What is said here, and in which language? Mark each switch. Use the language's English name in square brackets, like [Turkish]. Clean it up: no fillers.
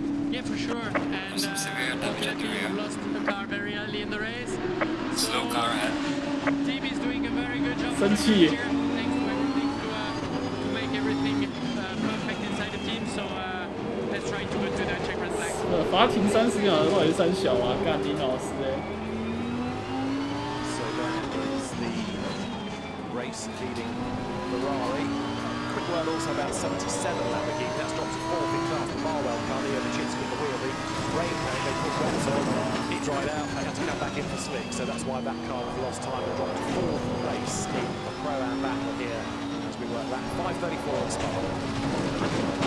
[English] Yeah, for sure. And some severe damage at the rear. Lost the car very early in the race. Slow car ahead. Team is doing a very good job. [Chinese] 生气。 [English] Thanks to everything to make everything perfect inside the team. So let's try to go to that check flag. [Chinese] 罚停30秒的到底是三小啊？干林老师哎。 [English] So that is the race leading Ferrari. Quick word also about 77 Lamborghini. That's dropped to 4th in class. The Barwell car, Leo Nichinsky at the wheel. The rain came, they put wets on. It dried out. They had to come back in for slick. So that's why that car has lost time and dropped to 4th place in the Pro-Am battle here as we work lap 5:34 on Spa.